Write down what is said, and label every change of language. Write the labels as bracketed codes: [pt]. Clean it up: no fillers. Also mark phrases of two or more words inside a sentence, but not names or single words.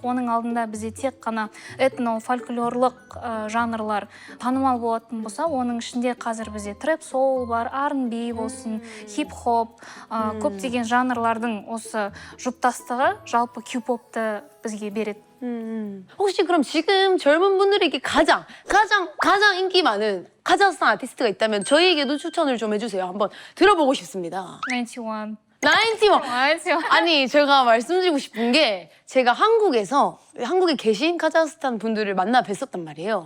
[kk] Оның алдында бізде тек қана этно-фольклорлық жанрлар танымал болатын болса, оның ішінде қазір бізде трэп-соул бар, R&B болсын, хип-хоп, көптеген жанрлардың осы жұптастығы жалпы Q-popты бізге береді. [ko] 혹시 그럼 지금 젊은 분들에게 가장 인기 많은 카자흐스탄 아티스트가 있다면 저희에게도 추천을 좀 해주세요. 한번 들어보고 싶습니다. 91. 91. 아니, 제가 말씀드리고 싶은 게, 제가 한국에 계신 카자흐스탄 분들을 만나 뵀었단 말이에요.